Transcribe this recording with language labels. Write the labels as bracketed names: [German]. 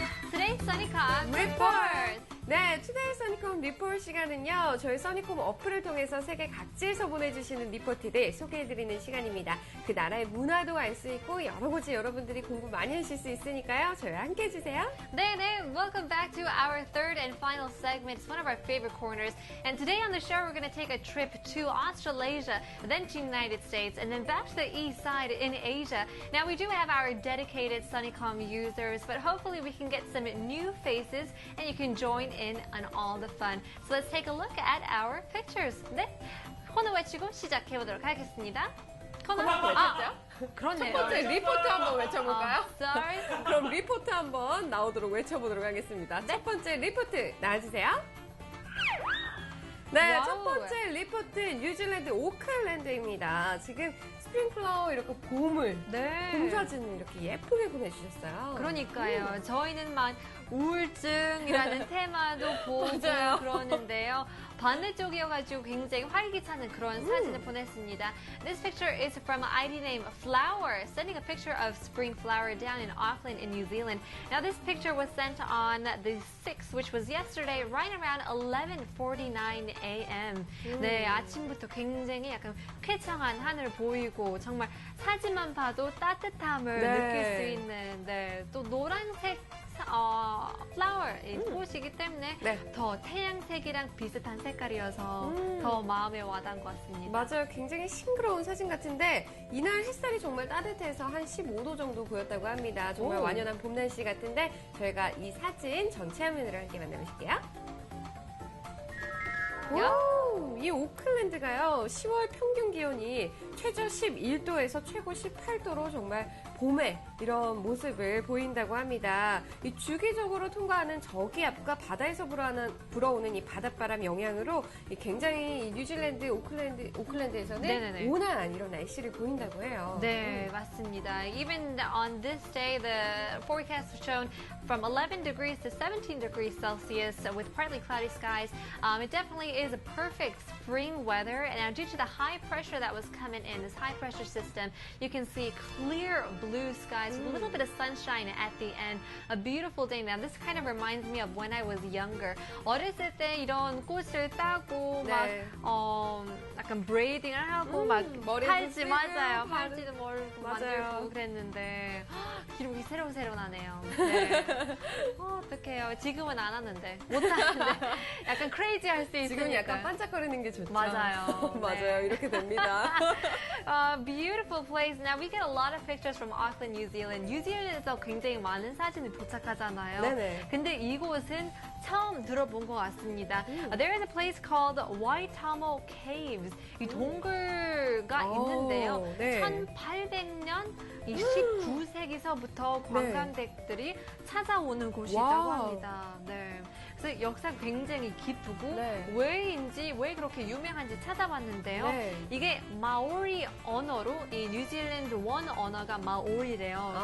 [English] Today's Sunnycom Report. [Korean] 네, 투데이 써니콤 리포트 시간은요. 저희 써니콤 어플을 통해서 세계 각지에서 보내주시는 리포트들 소개해드리는 시간입니다. 그 나라의 문화도 알 수 있고 여러 가지 여러분들이 공부 많이 하실 수 있으니까요. 저희와 함께 해주세요. [English] 네, welcome back to our third and final segment. It's one of our favorite corners. And today on the show, we're going to take a trip to Australasia, then to the United States, and then back to the east side in Asia. Now, we do have our dedicated Sunnycom users, but hopefully we can get some new faces and you can join in on all the fun. So let's take a look at our pictures. [Korean] 네, 코너 외치고 시작해보도록 하겠습니다. 코너 외쳤죠? 그렇네요. 첫 번째 리포트 한번 외쳐볼까요? [English] Sorry. [Korean] 그럼 리포트 한번 나오도록 외쳐보도록 하겠습니다. 첫 번째 리포트 나와주세요. 네, 와우. 첫 번째 리포트 뉴질랜드 오클랜드입니다. 지금 스프링플라워 이렇게 봄을 봄 사진을 이렇게 예쁘게 보내주셨어요. 그러니까요. 저희는 막 우울증이라는 테마도 보고 맞아요. 그러는데요. 반대쪽이어가지고 굉장히 활기차는 그런 사진을 보냈습니다. [English] This picture is from ID name Flower, sending a picture of spring flower down in Auckland in New Zealand. Now this picture was sent on the 6th, which was yesterday, right around 11:49 a.m. [Korean] 네, 아침부터 굉장히 약간 쾌청한 하늘 보이고 정말 사진만 봐도 따뜻함을 네. 느낄 수 있는 또 노란색 플라워 꽃이기 때문에 네. 더 태양색이랑 비슷한 색깔이어서 더 마음에 와닿은 것 같습니다. 맞아요. 굉장히 싱그러운 사진 같은데 이날 햇살이 정말 따뜻해서 한 15도 정도 보였다고 합니다. 정말 완연한 봄 날씨 같은데 저희가 이 사진 전체 화면으로 함께 만나보실게요. 오, 이 오클랜드가요. 10월 평균 기온이 최저 11도에서 최고 18도로 정말 봄의 이런 모습을 보인다고 합니다. 이 주기적으로 통과하는 저기압과 바다에서 불어오는 이 바닷바람 영향으로 굉장히 이 뉴질랜드 오클랜드에서는 네네네. 온화한 이런 날씨를 보인다고 해요. 네, 맞습니다. [English] Even on this day, the forecast was shown from 11 degrees to 17 degrees Celsius with partly cloudy skies. It definitely is a perfect spring weather. And now due to the high pressure that was coming in, this high pressure system, you can see clear blue skies with a little bit of sunshine at the end. A beautiful day. Now this kind of reminds me of when I was younger. [Korean] 어렸을 때 이런 꽃을 따고 네. 막 약간 브레이딩을 하고 막 머리도 팔찌 쓰고, 맞아요. 팔은- 팔찌도 멀고 맞아요. 만들고 그랬는데 기록이 새록새록나네요. 네. 어떡해요. 지금은 안 하는데 못 하는데 약간 크레이지 할 수 있으니까. 지금 약간 반짝거리는 게 좋죠. 맞아요. 맞아요. 네. 이렇게 됩니다. [English] Beautiful place. Now we get a lot of pictures from Auckland, New Zealand. [Korean] 뉴질랜드에서 굉장히 많은 사진이 도착하잖아요. 네네. 근데 이곳은 처음 들어본 것 같습니다. [English] There is a place called Waitomo Caves. [Korean] 이 동굴가 오, 있는데요. 네. 1800년 이 19세기서부터 관광객들이 찾아오는 곳이라고 와우. 합니다. 네. 그래서 역사가 굉장히 깊고 네. 왜 그렇게 유명한지 찾아봤는데요. 네. 이게 마오리 언어로 이 뉴질랜드 원 언어가 마오리래요.